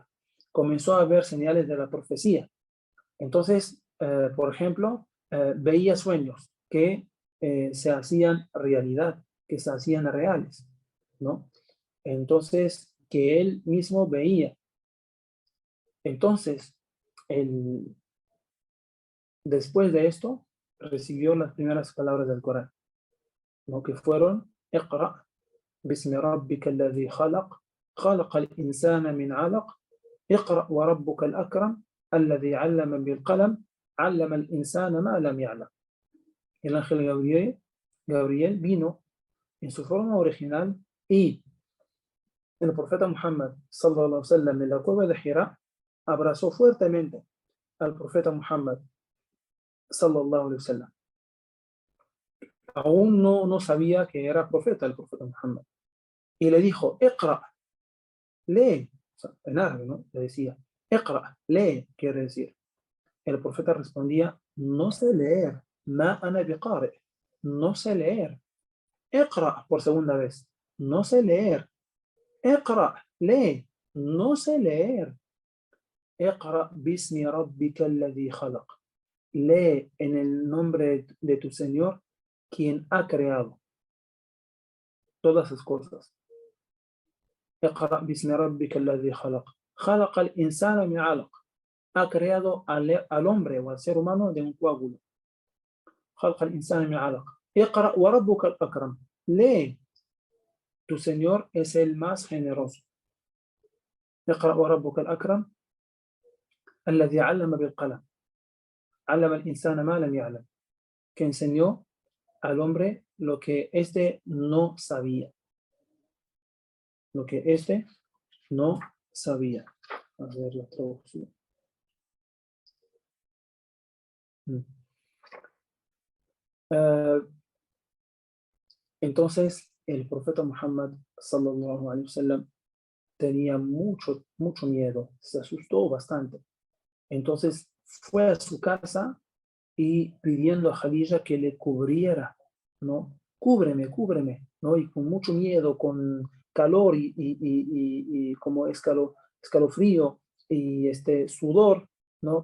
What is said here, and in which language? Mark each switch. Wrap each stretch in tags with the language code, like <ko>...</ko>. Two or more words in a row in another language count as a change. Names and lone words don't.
<es>Comenzó a haber señales de la profecía. Entonces, por ejemplo, veía sueños que se hacían realidad, que se hacían reales, ¿no? Entonces, que él mismo veía. Entonces, el, Después de esto, recibió las primeras palabras del Corán, ¿no? Que fueron,</es> <ar>اقرأ باسم ربك الذي خلق، خلق الإنسان من علق، اقرأ وربك الأكرم، الذي علم بالقلم، علم الإنسان ما لم يعلم.</ar> <es>El ángel Gabriel vino en su forma original y el profeta Muhammad</es> <ar>صلى الله عليه وسلم</ar> <es>en la cueva de Hira abrazó fuertemente al profeta Muhammad</es> <ar>صلى الله عليه وسلم.</ar> <es>Aún no sabía que era profeta el profeta Muhammad. Y le dijo, Iqra, lee. O sea, en árabe, ¿no? Le decía, Iqra, lee, quiere decir. El profeta respondía, no sé leer,</es> <ar>ما أنا بقارئ,</ar> <es>no sé leer. Iqra, por segunda vez, no sé leer. Iqra, lee, no sé leer.</es> <ar>اقرأ باسم ربك الذي خلق.</ar> <es>Lee en el nombre de tu Señor, quien ha creado todas las cosas.</es> <ar>اقرأ باسم ربك الذي خلق خلق الإنسان من علق.</ar> <es>Ha creado al hombre o al ser humano de un coágulo.</es> <ar>خلق الإنسان من علق. اقرأ وربك الأكرم.</ar> <es>Lee, tu Señor es el más generoso.</es> <ar>اقرأ وربك الأكرم الذي علم بالقلم علم الإنسان ما لم يعلم.</ar> <es>Que enseñó al hombre lo que éste no sabía. Lo que éste no sabía. A ver la traducción. Entonces, el profeta Muhammad</es> <ar>صلى الله عليه وسلم</ar> <es>tenía mucho miedo, se asustó bastante. Entonces fue a su casa y pidiendo a Khadija que le cubriera, ¿no? Cúbreme, ¿no? Y con mucho miedo, con calor y como escalofrío y sudor, ¿no?</es>